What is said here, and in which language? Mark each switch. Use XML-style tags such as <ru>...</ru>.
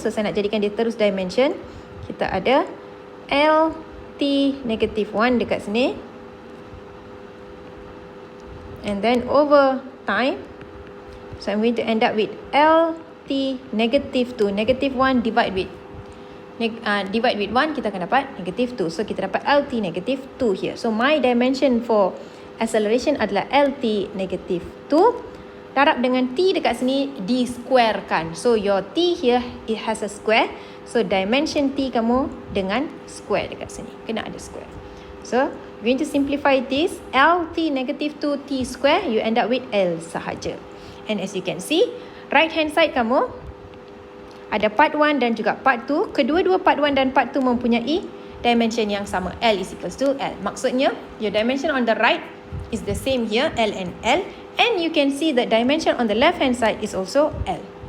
<ms>So saya nak jadikan dia terus dimension.</ms> <en>Kita ada LT negative 1 dekat sini, and then over time, so I'm going to end up with LT negative 2, negative 1 divide with 1, kita akan dapat negative 2. So kita dapat LT negative 2 here.</en> <ms>So my dimension for acceleration adalah LT negative 2 darab dengan T dekat sini di-squarekan.</ms> <en>So your T here, it has a square.</en> <ms>So dimension T kamu dengan square dekat sini, kena ada square.</ms> <en>So we're going to simplify this. LT negative 2 T square, you end up with L sahaja. And as you can see, right hand side</en> <ms>kamu ada part 1 dan juga part 2. Kedua-dua part 1 dan part 2 mempunyai dimension yang sama.</ms> <en>L is equals to L. Maksudnya, your dimension on the right is the same here, L and L. And you can see that dimension on the left hand side is also L.</en>